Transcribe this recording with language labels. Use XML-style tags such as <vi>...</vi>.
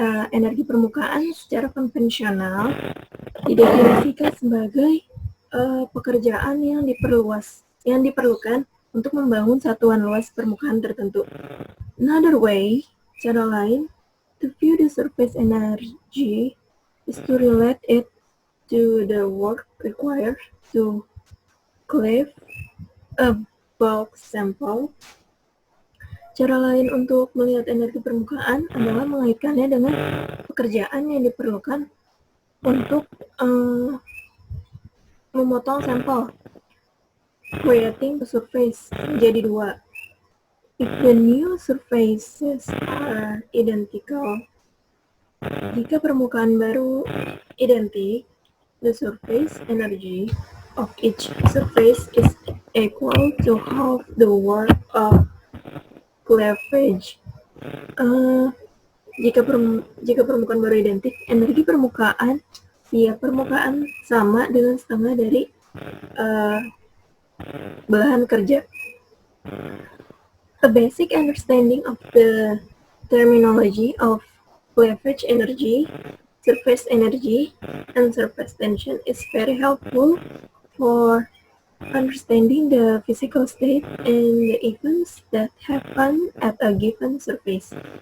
<id>Energi permukaan secara konvensional didefinisikan sebagai pekerjaan yang diperlukan untuk membangun satuan luas permukaan tertentu.</id> <en>Another way,</en> <id>cara lain,</id> <en>to view the surface energy is to relate it to the work required to cleave a bulk sample.</en> <id>Cara lain untuk melihat energi permukaan adalah mengaitkannya dengan pekerjaan yang diperlukan untuk memotong sampel,</id> <en>creating the surface</en> <id>menjadi dua.</id> <en>If the new surfaces are identical,</en> <id>jika permukaan baru identik,</id> <en>the surface energy of each surface is equal to half the work of cleavage.</en> <id>Jika permukaan baru identik, energi permukaan permukaan sama dengan setengah dari belahan kerja.</id> <en>A basic understanding of the terminology of cleavage energy, surface energy, and surface tension is very helpful for understanding the physical state and the events that happen at a given surface.</en>